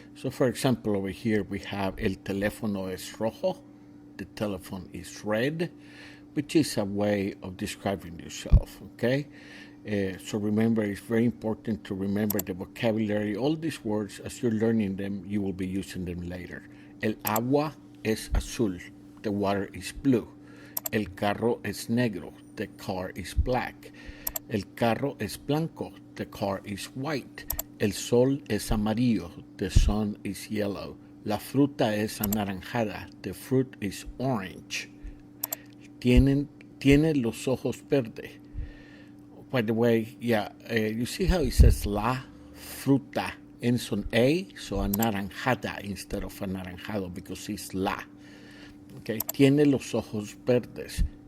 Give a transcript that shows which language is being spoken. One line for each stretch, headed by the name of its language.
English: So, for example, over here we have
Spanish: el teléfono es rojo.
English: The telephone is red, which is a way of describing yourself. Okay, so remember, it's very important to remember the vocabulary. All these words, as you're learning them, you will be using them later.
Spanish: El agua es azul.
English: The water is blue.
Spanish: El carro es negro.
English: The car is black.
Spanish: El carro es blanco.
English: The car is white.
Spanish: El sol es amarillo.
English: The sun is yellow.
Spanish: La fruta es anaranjada.
English: The fruit is orange.
Spanish: Tiene los ojos verdes.
English: By the way, you see how it says la fruta ends on A, so anaranjada instead of anaranjado because it's la.
Spanish: Okay, tiene los ojos verdes.